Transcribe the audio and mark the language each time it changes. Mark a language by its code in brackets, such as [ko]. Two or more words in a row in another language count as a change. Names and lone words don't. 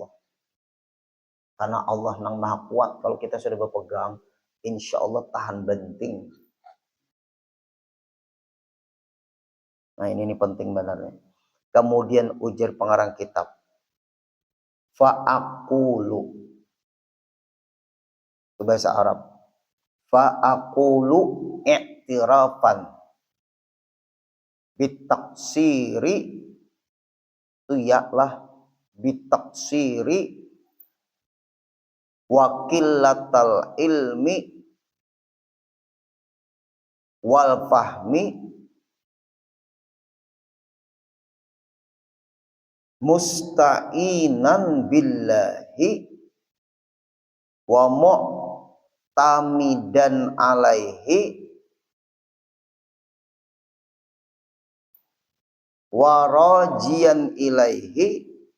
[bjn] Karena Allah nang maha kuat. Kalau kita sudah berpegang, [ar] إن شاء الله [bjn] tahan banting. Nah ini penting benarnya. Kemudian ujar pengarang kitab. [ar] Fa'akulu. [bjn] Itu bahasa Arab. [ar] فأقول اعترافا. [bjn] Bitaksiri. Itu yaklah. [ar] Bitaksiri. وقلة العلم والفهم مستعينا بالله ومعتمدا عليه وراجيا إليه